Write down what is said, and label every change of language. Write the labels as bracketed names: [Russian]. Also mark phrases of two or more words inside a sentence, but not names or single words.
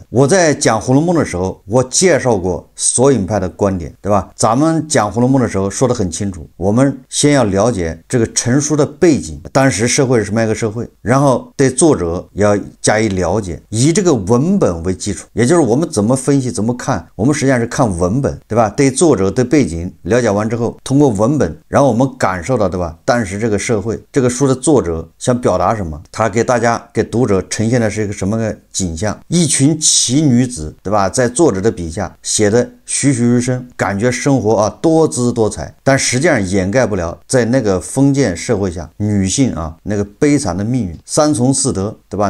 [Chinese] 我在講《紅樓夢》的時候，我介紹過索引派的觀點，對吧？咱們講《紅樓夢》的時候說得很清楚，我們先要了解這個成書的背景，當時社會是什麼樣一個社會，然後對作者要加以了解，以這個文本為基礎，也就是我們怎麼分析怎麼看，我們實際上是看文本，对吧？对作者对背景了解完之後，通過文本然後我們感受到，對吧？當時這個社會這個書的作者想表達什麼，他給大家給讀者呈現的是一個什麼個景象，一群奇女子，對吧？在作者的筆下寫的栩栩如生，感覺生活多姿多彩，但實際上掩蓋不了在那個封建社會下女性那個悲慘的命運，三从四德，對吧？